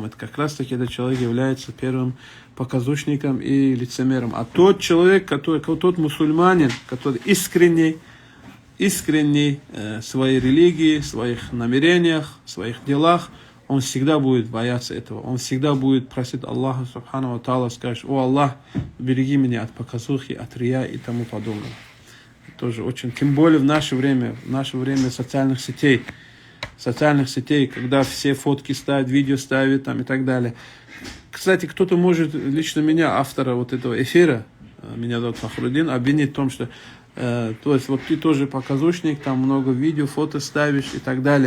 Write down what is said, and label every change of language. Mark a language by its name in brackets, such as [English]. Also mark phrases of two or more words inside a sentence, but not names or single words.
[Russian] Это как раз таки этот человек является первым показушником и лицемером. А тот человек, тот мусульманин, который искренний в своей религии, в своих намерениях, в своих делах, он всегда будет бояться этого. Он всегда будет просить Аллаха [Arabic] سبحانه وتعالى, [Russian] скажет: «О Аллах, береги меня от показухи, от рия и тому подобного». Тоже очень, тем более в наше время социальных сетей, когда все фотки ставят, видео ставят там и так далее. Кстати, кто-то может лично меня, автора вот этого эфира, меня зовут Фахрудин, обвинить в том, что То есть вот ты тоже показушник, там много видео, фото ставишь и так далее.